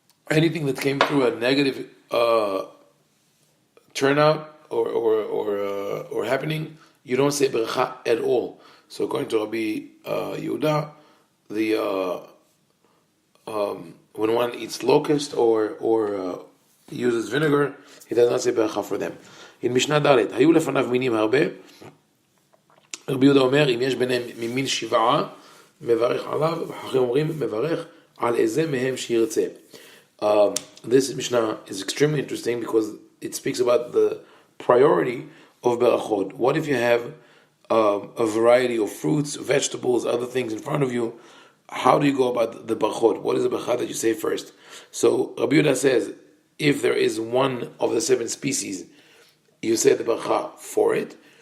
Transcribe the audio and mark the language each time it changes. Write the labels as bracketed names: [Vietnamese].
[English] Anything that came through a negative turnout or happening, you don't say beracha at all. So according to Rabbi Yehuda, when one eats locust or uses vinegar, he does not say beracha for them. In Mishnah Dalet, [Hebrew] היו לפניו מינים הרבה. רבי יהודה אומר, אם יש ביניהם ממין שבעה, מברך עליו, וחכמים אומרים, מברך על איזה מהם שירצה. [English] This Mishnah is extremely interesting because it speaks about the priority of Berakhot. What if you have a variety of fruits, vegetables, other things in front of you? How do you go about the Berakhot? What is the Berakhot that you say first? So Rabbi Yehuda says, if there is one of the 7 species, you say the Berakhot for it.